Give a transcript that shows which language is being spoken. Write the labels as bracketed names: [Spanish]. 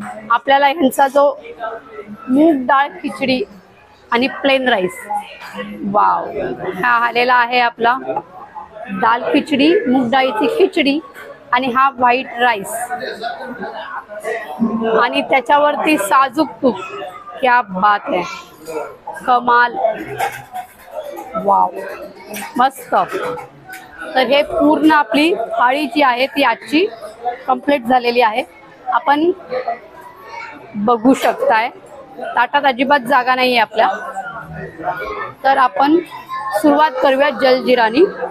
[Marathi] आपल्याला ह्यांचा जो मूग डाळ खिचडी आणि प्लेन राईस, वाव, हा आलेला आहे आपला दाल खिचडी, मूग डाळीची खिचडी आणि हा व्हाईट राईस आणि त्याच्यावरती साजूक तूप. [Hindi] क्या बात है, कमाल, वाव, मस्त. [Marathi] तर हे पूर्ण आपली थाळी जी आहे ती आजची कंप्लीट झालेली आहे. आपण बघू शकताय ताटात अजिबात जागा नाही आहे आपल्या. तर आपण सुरुवात करूया जलजिरानी.